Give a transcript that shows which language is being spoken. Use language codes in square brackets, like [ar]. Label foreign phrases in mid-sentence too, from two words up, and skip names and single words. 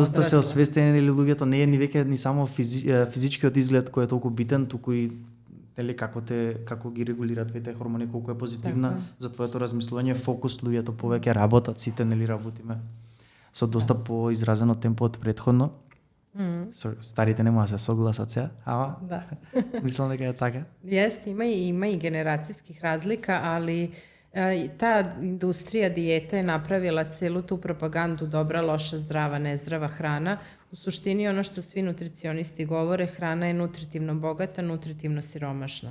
[mk] доста се освестени или луѓето не е ни веќе ни само физичкиот изглед кој е толку битен, туку и нели како ги регулираат твоите хормони, колку е позитивна за твоето размислување, фокус, луѓето повеќе работат, сите нели работиме со доста поизразено темпо од претходно. Старите нема да се согласат сега, ама da. Мислам дека е така. [sr] Jeste, ima i generacijskih razlika, ali ta industrija dijete je napravila celu tu propagandu dobra, loša, zdrava, nezdrava hrana. U suštini ono što svi nutricionisti govore, hrana je nutritivno bogata, nutritivno siromašna.